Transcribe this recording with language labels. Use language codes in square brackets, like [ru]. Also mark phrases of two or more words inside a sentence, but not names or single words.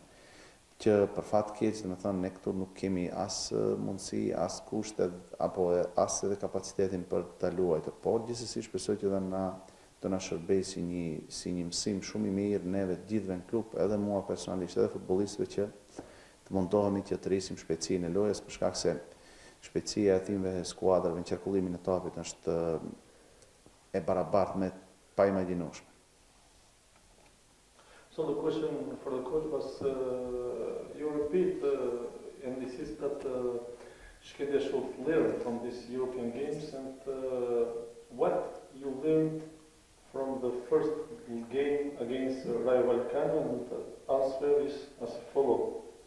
[sq] Që për fat keq, domethënë ne këtu nuk kemi as mundësi, as kushte apo as edhe kapacitetin për ta luajtur, por gjithsesi shpresoj që edhe do na shërbejë si një mësim shumë i mirë neve të gjithëve në klub, edhe mua personalisht, edhe futbollistëve që të mundohemi që të rrisim shpejtësinë e lojës për shkak se shpejtësia e timëve skuadrave në qarkullimin e topit është e barabartë me pa imagjinueshme. [en] So the question for the coach was, you repeat and insist that Shkede should learn from these European games, and what you learned from the first game against Rayo Vallecano, and the answer is as follows.